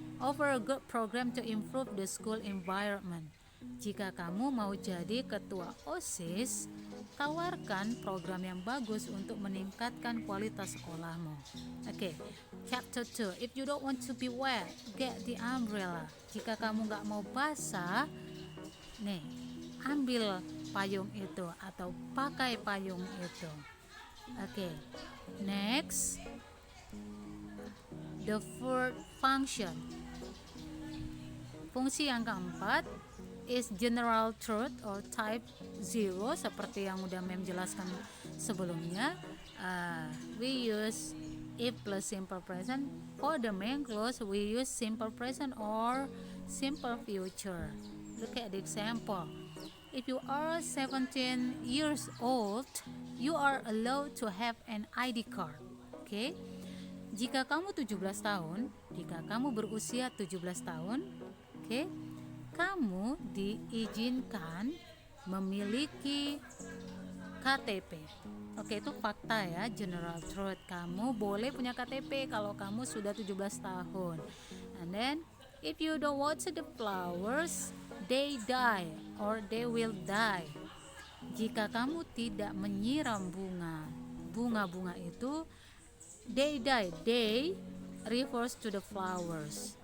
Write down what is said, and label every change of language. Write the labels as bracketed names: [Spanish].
[English] Offer a good program to improve the school environment. [Indonesian] Jika kamu mau jadi ketua OSIS, tawarkan program yang bagus untuk meningkatkan kualitas sekolahmu. [English] Okay, chapter 2. If you don't want to be wet, get the umbrella. [Indonesian] Jika kamu nggak mau basah, nih, ambil payung itu atau pakai payung itu. [English] Okay, next, the third function. [Indonesian] Fungsi yang keempat [English] is general truth or type 0, [Indonesian] seperti yang udah Mem jelaskan sebelumnya. [English] We use if plus simple present. For the main clause we use simple present or simple future. Look at the example. If you are 17 years old, you are allowed to have an ID card. Okay? [Indonesian] Jika kamu 17 tahun, jika kamu berusia 17 tahun, okay, kamu diizinkan memiliki KTP. Oke, itu fakta ya, general truth. Kamu boleh punya KTP kalau kamu sudah 17 tahun. [English] And then, if you don't water the flowers, they die or they will die. [Indonesian] Jika kamu tidak menyiram bunga itu, [English] they die. They refers to the flowers.